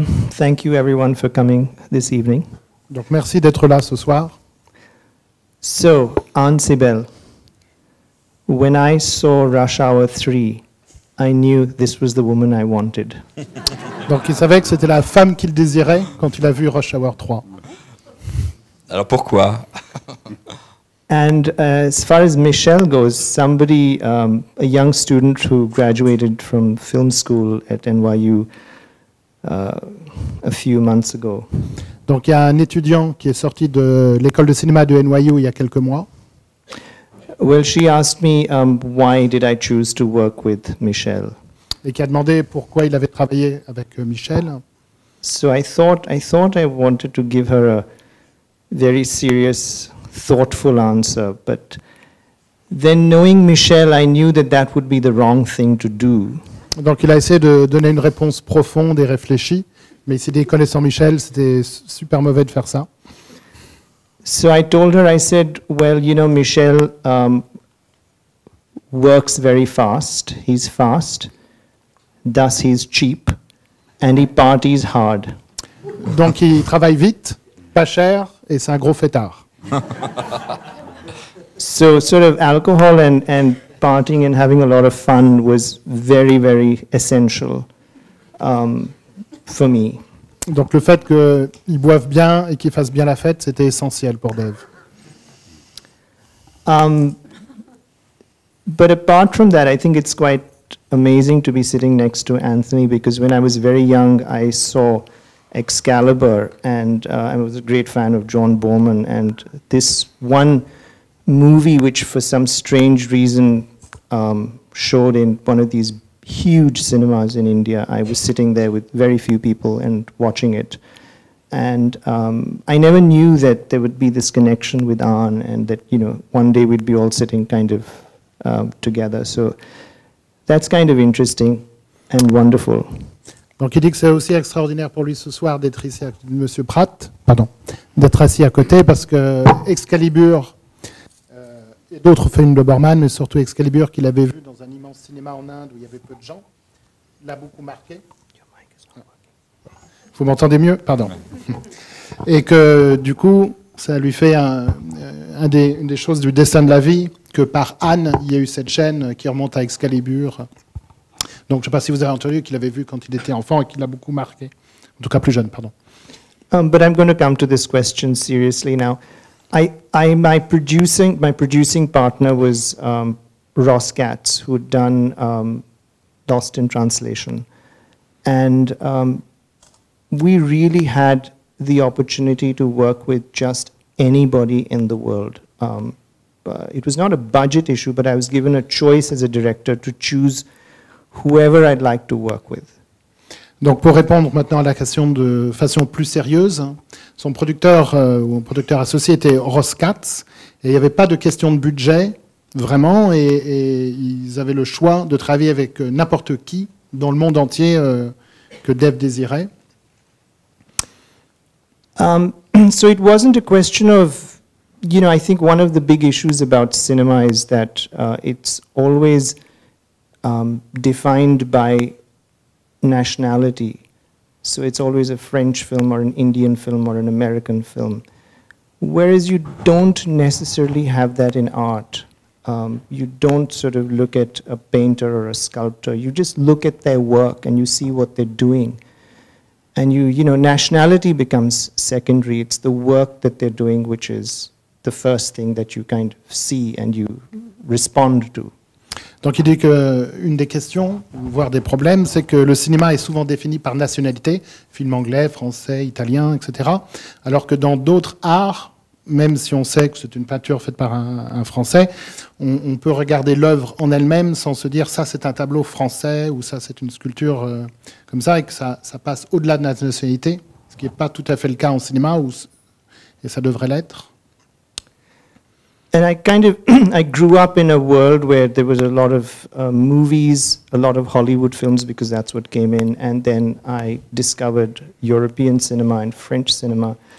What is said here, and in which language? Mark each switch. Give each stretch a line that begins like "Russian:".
English: Thank you everyone for coming this evening.
French: Donc merci d'être là ce soir.
English: So, Anne Sibel, when I saw Rush Hour 3, I knew this was the woman I wanted.
French: Donc il savait que c'était la femme qu'il désirait quand il a vu Rush Hour 3. Alors pourquoi?
English: And as far as Michelle goes, somebody, a young student who graduated from film school at NYU a few months ago.
French: Donc il y a un étudiant qui est sorti de l'école de cinéma de NYU il y a quelques mois.
English: Well, she asked me why did I choose to work with Michelle.
French: Et qui a demandé pourquoi il avait travaillé avec Michel.
English: So I thought I wanted to give her a very serious, thoughtful answer, but then knowing Michelle, I knew that would be the wrong thing to do.
French: Donc il a essayé de donner une réponse profonde et réfléchie, mais il s'est dit, connaissant Michel, c'était super mauvais de faire ça.
English: So I told her, I said, well, you know, Michel works very fast. He's fast, thus he's cheap, and he parties hard.
French: Donc il travaille vite, pas cher, et c'est un gros fêtard.
English: So sort of alcohol and partying and having a lot of fun was very, very essential for me.
French: Donc le fait qu'ils boivent bien et qu'ils fassent bien la fête, c'était essentiel pour Dave.
English: But apart from that, I think it's quite amazing to be sitting next to Anthony, because when I was very young, I saw Excalibur, and I was a great fan of John Bowman, and this one movie which for some strange reason showed in one of these huge cinemas in India. I was sitting there with very few people and watching it. And I never knew that there would be this connection with Anne, and that, you know, one day we'd be all sitting kind of together. So that's kind of interesting and wonderful.
French: Donc il dit que c'est aussi extraordinaire pour lui ce soir d'être ici avec Monsieur Pratt, d'être assis à côté, parce que Excalibur et d'autres films de Borman, mais surtout Excalibur, qu'il avait vu dans un immense cinéma en Inde où il y avait peu de gens, l'a beaucoup marqué. Vous m'entendez mieux? Pardon. Et que du coup, ça lui fait une des choses du destin de la vie, que par Anne, il y a eu cette chaîne qui remonte à Excalibur. Donc je ne sais pas si vous avez entendu qu'il avait vu quand il était enfant et qu'il l'a beaucoup marqué. En tout cas plus jeune, pardon.
English: But I'm going to come to this question seriously now. My producing partner was Ross Katz, who'd done Lost in Translation. And we really had the opportunity to work with just anybody in the world. It was not a budget issue, but I was given a choice as a director to choose whoever I'd like to work with.
French: Donc pour répondre maintenant à la question de façon plus sérieuse, son producteur ou producteur associé était Ross Katz, et il n'y avait pas de question de budget, vraiment, et ils avaient le choix de travailler avec n'importe qui dans le monde entier que Dave désirait.
English: So it wasn't a question of, I think one of the big issues about cinema is that it's always defined by nationality. So it's always a French film or an Indian film or an American film. Whereas you don't necessarily have that in art. You don't sort of look at a painter or a sculptor. You just look at their work and you see what they're doing. And nationality becomes secondary. It's the work that they're doing which is the first thing that you kind of see and you respond to.
French: Donc il dit qu'une des questions, voire des problèmes, c'est que le cinéma est souvent défini par nationalité, film anglais, français, italien, etc. Alors que dans d'autres arts, même si on sait que c'est une peinture faite par un Français, on peut regarder l'œuvre en elle-même sans se dire ça c'est un tableau français ou ça c'est une sculpture comme ça, et que ça passe au-delà de la nationalité, ce qui n'est pas tout à fait le cas en cinéma, et ça devrait l'être.
English: And I grew up in a world where there was a lot of movies, a lot of Hollywood films, because that's what came in. And then I discovered European cinema and French cinema.